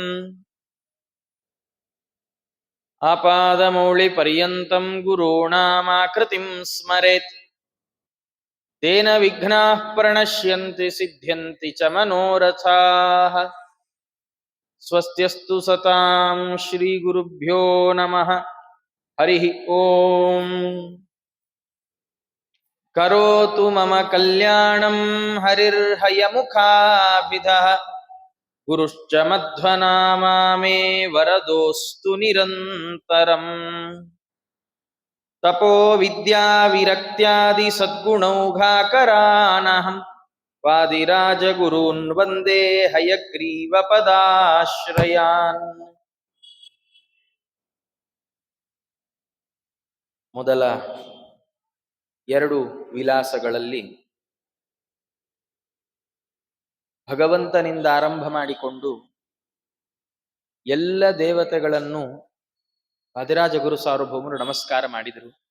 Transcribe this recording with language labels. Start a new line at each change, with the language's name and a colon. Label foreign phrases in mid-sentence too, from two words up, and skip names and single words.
Sanskrit: आपादमौलि पर्यन्तं गुरूणामाकृतिं स्मरेत् तेन विघ्नाः प्रणश्यन्ति सिद्ध्यन्ति च मनोरथाः. स्वस्त्यस्तु सताम् श्री गुरुभ्यो नमः. हरि ओम्. करोतु मम कल्याणं हरिर्हयमुखाभिधः गुरुश्च मध्वनामा मे वरदोऽस्तु निरन्तरम्. तपो विद्या विरक्त्यादि सद्गुणौघाकरानहं वादिराजगुरून् वन्दे हयग्रीव पदाश्रयान्.
Kannada: ಮೊದಲ ಎರಡು ವಿಲಾಸಗಳಲ್ಲಿ ಭಗವಂತನಿಂದ ಆರಂಭ ಮಾಡಿಕೊಂಡು ಎಲ್ಲ ದೇವತೆಗಳನ್ನು ವಾದಿರಾಜ ಗುರು ಸಾರ್ವಭೌಮರು ನಮಸ್ಕಾರ ಮಾಡಿದರು.